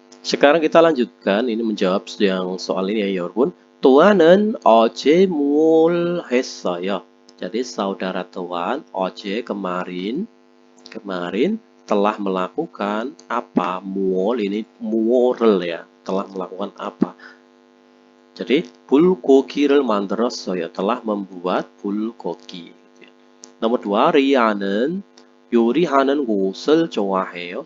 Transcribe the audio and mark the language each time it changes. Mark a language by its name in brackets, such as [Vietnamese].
[Indonesian] Sekarang kita lanjutkan ini menjawab yang soal ini ya 여러분. [Korean] Tuan은 어제 뭘 했어요? [Indonesian] Jadi saudara tuan 어제 kemarin telah melakukan apa? 무얼 ini 뭐를 ya, telah melakukan apa? [Korean] Jadi 불고기를 만들었어요. [Indonesian] telah membuat bulgogi. [Korean] Nomor 2, 리아는 요리하는 곳을 좋아해요.